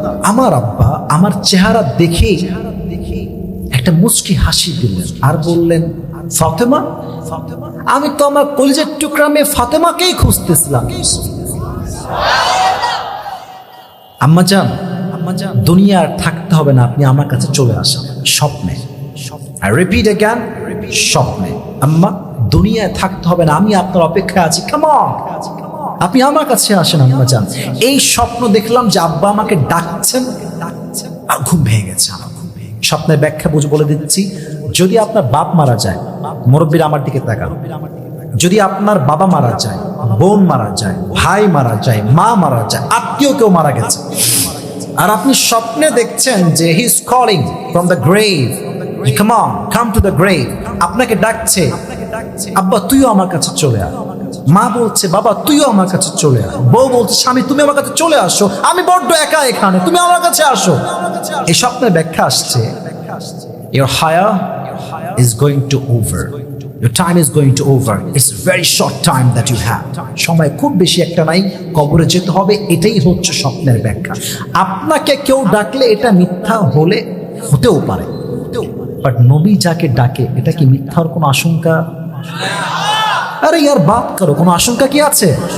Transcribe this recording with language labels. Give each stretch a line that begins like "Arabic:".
Bangla: আমার আব্বা আমার চেহারা দেখে একটা মুচকি হাসি দিলেন আর বললেন ফাতেমা, আমি তো আমার কলিজার টুকরা মেয়ে ফাতেমাকেই খুঁজতেছিলাম। আম্মাজান দুনিয়ার থাকতে হবে না, আপনি আমার কাছে চলে আসেন স্বপ্নে।
English: I repeat again,
Bangla: স্বপ্নে। আম্মা দুনিয়ায় থাকতে হবে না, আমি আপনার অপেক্ষায় আছি,
English: come on,
Bangla: আপনি আমার কাছে আসেন আম্মাজান। এই স্বপ্ন দেখলাম যে আব্বা আমাকে ডাকছেন, আর ঘুম ভেঙে গেছে আমার। স্বপ্নের ব্যাখ্যা বলে দিচ্ছি, যদি আপনার বাপ মারা যায়, মুরব্বীরা আমার দিকে তাকান, যদি আপনার বাবা মারা যায়, বোন মারা যায়, ভাই মারা যায়, মা মারা যায়, আত্মীয় কেউ মারা গেছে, আর আপনি স্বপ্নে দেখছেন যে
English: he is calling from the grave,
Bangla: come on, come to the grave, আপনাকে ডাকছে, আব্বা তুইও আমার কাছে চলে আয়। মা বলছে বাবা তুইও আমার কাছে চলে আয়। বউ বলছে স্বামী তুমি আমার কাছে চলে আসো, আমি বড্ড একা এখানে, তুমি আমার কাছে আসো। এই স্বপ্নের ব্যাখ্যা আসছে,
English: your higher is going to over. Your time is going to over. It's a very short time that you have.
Bangla: সময় খুব বেশি একটা নাই, কবরে যেতে হবে, এটাই হচ্ছে স্বপ্নের ব্যাখ্যা। আপনাকে কেউ ডাকলে এটা মিথ্যা হলে হতেও পারে, বাট নবী যাকে ডাকে এটা কি মিথ্যার কোনো আশঙ্কা? আরে ইয়ার বাদ করো, কোনো আশঙ্কা কি আছে?